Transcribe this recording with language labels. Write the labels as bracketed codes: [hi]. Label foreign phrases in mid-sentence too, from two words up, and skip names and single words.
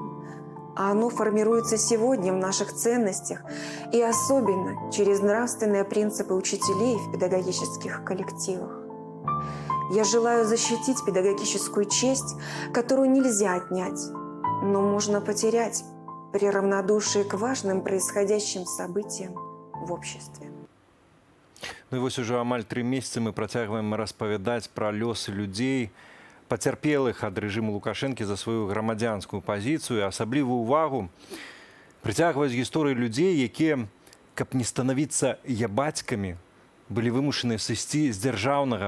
[ru] А оно формируется сегодня в наших ценностях и особенно через нравственные принципы учителей в педагогических коллективах. Я желаю защитить педагогическую честь, которую нельзя отнять, но можно потерять при равнодушии к важным происходящим событиям в обществе. [be] Ну і вось уже амаль 3 месяцы мы працягваем распавядаць пра лёсы людзей, пацярпелых ад рэжыму Лукашэнкі за сваю грамадзянскую пазіцыю. Асаблівую увагу прыцягваюць гісторыі людзей, якія, каб не станавіцца ябацькамі, былі вымушаны сысці з дзяржаўнага апарату.